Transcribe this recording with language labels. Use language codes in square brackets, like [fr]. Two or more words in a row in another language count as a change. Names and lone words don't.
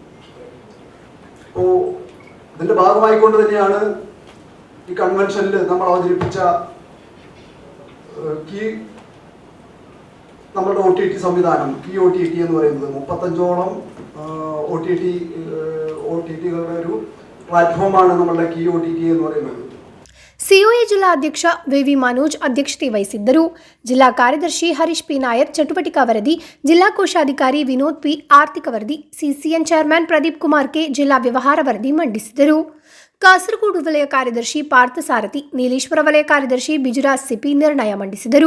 [ml] അപ്പോൾ ഇതിൻ്റെ ഭാഗമായിക്കൊണ്ട് തന്നെയാണ് ഈ കൺവെൻഷനിൽ നമ്മൾ അവതരിപ്പിച്ച നമ്മുടെ OTT സംവിധാനം, OTT എന്ന് പറയുന്നത് 35ഓളം OTTകളുടെ ഒരു പ്ലാറ്റ്ഫോമാണ് നമ്മളുടെ OTT എന്ന് പറയുന്നത്. [kn] ಸಿಒಎ ಜಿಲ್ಲಾ ಅಧ್ಯಕ್ಷ ವಿವಿ ಮನೋಜ್ ಅಧ್ಯಕ್ಷತೆ ವಹಿಸಿದ್ದರು. ಜಿಲ್ಲಾ ಕಾರ್ಯದರ್ಶಿ ಹರೀಶ್ ಪಿ ನಾಯರ್ ಚಟುವಟಿಕಾ ವರದಿ, ಜಿಲ್ಲಾ ಕೋಶಾಧಿಕಾರಿ ವಿನೋದ್ ಪಿ ಆರ್ಥಿಕ ವರದಿ, ಸಿಸಿಎನ್ ಚೇರ್ಮನ್ ಪ್ರದೀಪ್ ಕುಮಾರ್ ಕೆ ಜಿಲ್ಲಾ ವ್ಯವಹಾರ ವರದಿ ಮಂಡಿಸಿದರು. ಕಾಸರಗೋಡು ವಲಯ ಕಾರ್ಯದರ್ಶಿ ಪಾರ್ಥ ಸಾರಥಿ, ನೀಲೇಶ್ವರ ವಲಯ ಕಾರ್ಯದರ್ಶಿ ಬಿಜುರಾಜ್ ಸಿಪಿ ನಿರ್ಣಯ ಮಂಡಿಸಿದರು.